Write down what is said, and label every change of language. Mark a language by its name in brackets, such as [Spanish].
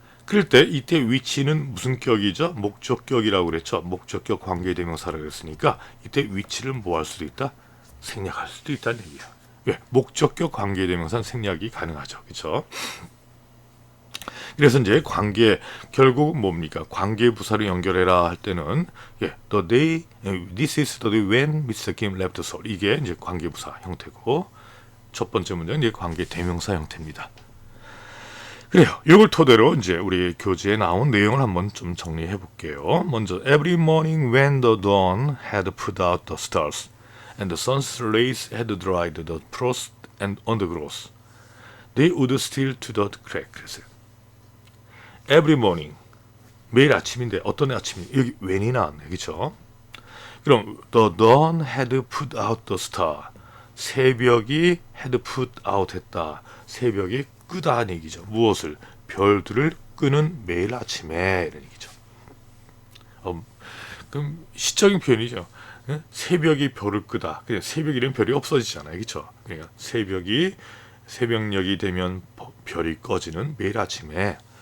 [Korean] 그럴 때 이때 which는 무슨 격이죠? 목적격이라고 그랬죠. 목적격 관계대명사라고 그랬으니까 이때 which를 뭐 할 수도 있다? 생략할 수도 있다는 얘기야. 왜? 목적격 관계대명사는 생략이 가능하죠. 그렇죠? 그래서 이제 관계 결국 뭡니까? 관계 부사를 연결해라 할 때는 [English] the day, this is the day when Mr. Kim left Seoul. [Korean] 이게 이제 관계 부사 형태고 첫 번째 문제는 이제 관계 대명사 형태입니다. 그래요. 이걸 토대로 이제 우리 교재에 나온 내용을 한번 좀 정리해 볼게요. 먼저 [English] every morning when the dawn had put out the stars and the sun's rays had dried the frost and undergrowth, they would still to the crack. [Korean] 그랬어요. [English] Every morning [Korean] 매일 아침인데 어떤 아침이 여기 when이 나왔네, 그렇죠? 그럼 [English] the dawn had put out the star. [Korean] 새벽이 [English] had put out [Korean] 했다. 새벽이 끄다는 얘기죠. 무엇을? 별들을 끄는 매일 아침에 이런 얘기죠. 그럼 시적인 표현이죠. 새벽이 별을 끄다. 그냥 새벽이라면 별이 없어지잖아요, 그렇죠? 그러니까 새벽녘이 되면 별이 꺼지는 매일 아침에.